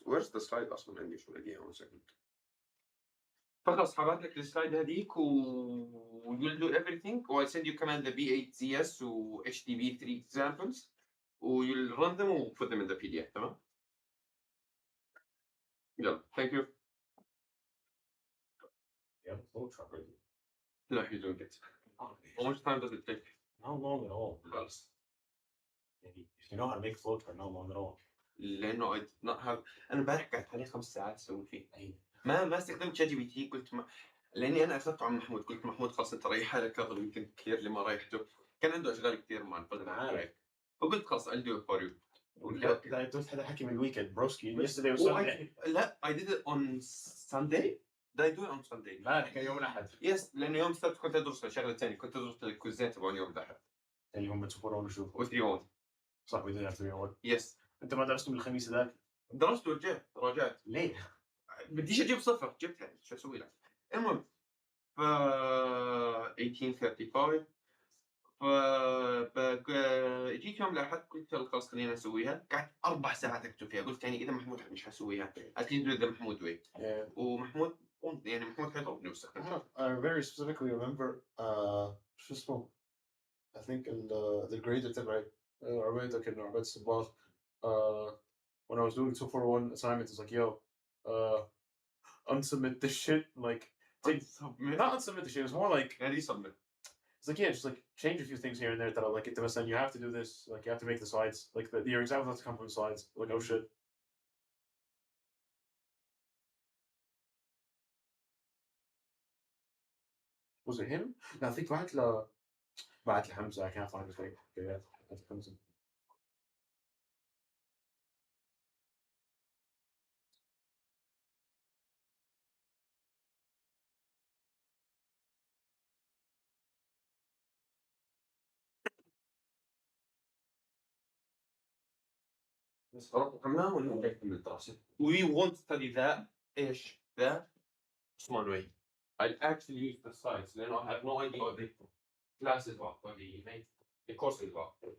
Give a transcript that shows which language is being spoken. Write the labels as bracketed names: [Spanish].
[English] Where's the slide [Arabic] أصلا عندي شو ألاقيها [English] 1 second. [Arabic] فخلاص هبعت لك السلايد هذيك [English] you'll do everything و I'll send you كمان the B8CS و HTB3 examples و you'll run them و put them in the PDF [Arabic] تمام؟ يلا [English] thank you. Yeah, flow chart ready. No, you're doing it. How much time does it take? Not long at all. [Arabic] خلاص. [English] If you know how to make a flow chart, not long at all. [Arabic] لأنه [English] I did not have [Arabic] أنا امبارح قعدت عليه 5 ساعات أسوي فيه. ما استخدمت شات جي بي تي قلت لاني انا اخذته عن محمود قلت محمود خلاص انت ريح حالك هذا يمكن كثير اللي ما ريحته كان عنده اشغال كثير مع الفضل فقلت خلاص [English] I'll do it for you. I just had a hacky weekend, broski. Yesterday was Sunday. لا I did it on Sunday. Did I do it on Sunday؟ [Arabic] لا كان يوم الأحد. Yes لأنه يوم السبت كنت أدرس شغلة ثانية كنت أدرس الكوزات تبعون يوم الأحد. اللي هم 201 وشو؟ و 301. [English] صح we did have 301. Yes. [Arabic] أنت ما درست من الخميس ذاك؟ درست ورجعت راجعت. ليه؟ بديش أجيب صفر جبتها شو أسوي لك؟ المهم ف 1835 جيت يوم الأحد قلت خلاص خلينا نسويها قعدت 4 ساعات أكتب فيها قلت يعني إذا محمود مش حسويها أكيد إذا محمود وين ومحمود يعني محمود حيضربني واستخدمها. [English] I very specifically remember [Arabic] شو اسمه [English] I think the grader تبعي عبيدة كان عبيد الصباغ when I was doing 241 assignment it's like yo unsubmit this shit like not unsubmit the shit it's more like [Arabic] يعني submit. [English] It's like yeah, just like change a few things here and there that I like it to you have to do this, like you have to make the slides, like your example has to come from the slides. Like oh shit. Was it him? No, I think [Arabic] واحد بعت لي حمزة [English] I can't find the thing. Okay, yeah, [Arabic] بعت لي حمزة. بس رقمنا ونبدأ من الدراسة. [English] We won't study that [Arabic] إيش ذا [English] Usman way. I'll actually use the slides. Then I have no idea what the class is about, what the course is about.